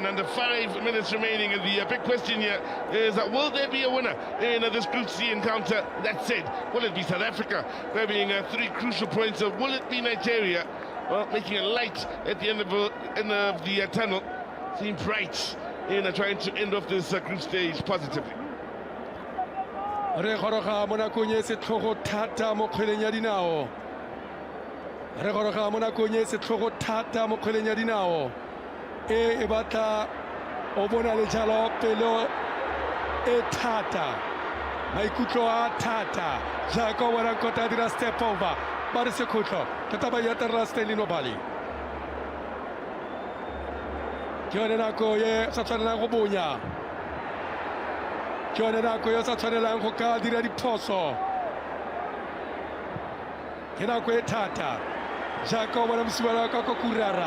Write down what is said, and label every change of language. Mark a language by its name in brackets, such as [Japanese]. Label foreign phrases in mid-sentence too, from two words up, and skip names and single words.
[English] Under 5 minutes remaining, and the big question here is will there be a winner in this Group C encounter? That said, will it be South Africa grabbing 3 crucial points, or will it be Nigeria? Well, making a light at the end of the tunnel. Seems bright in trying to end off this group stage positively. [Tswana] Re goroga mo nakong e setlhogo thata mo kgweleng ya dinao. Re goroga mo nakong e setlhogo thata mo kgweleng ya dinao. E batla o bona le jalo pelo e thata. Maikutlo a thata. Jaaka bona kota dira [English] step over. [Tswana] Ba re sekhutlho tota ba yatela Stanley Nobali. Ke yone nako ye sa tshwanelang go bonya. Ke yone nako ye sa tshwanelang go ka dira diphoso. Ke nako e thata jaaka o bona mosibala ka go kurara.